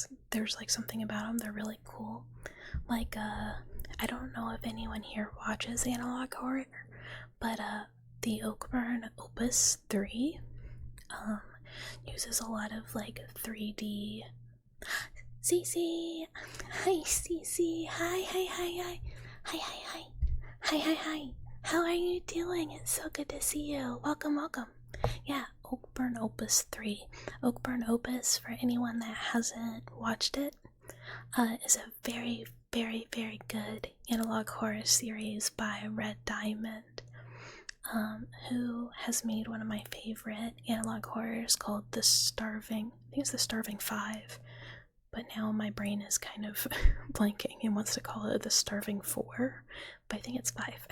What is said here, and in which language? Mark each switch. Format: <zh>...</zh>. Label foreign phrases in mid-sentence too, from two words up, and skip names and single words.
<en>There's like something about them, they're really cool. Like I don't know if anyone here watches analog horror, but the Oakburn Opus 3 uses a lot of like 3D. Cece! Hi Cece! Hi. Hi. How are you doing? It's so good to see you. Welcome. Yeah, Oakburn Opus 3. Oakburn Opus, for anyone that hasn't watched it, is a very, very, very good analog horror series by Red Diamond, who has made one of my favorite analog horrors called I think it's The Starving 5, but now my brain is kind of blanking and wants to call it The Starving 4, but I think it's 5.</en>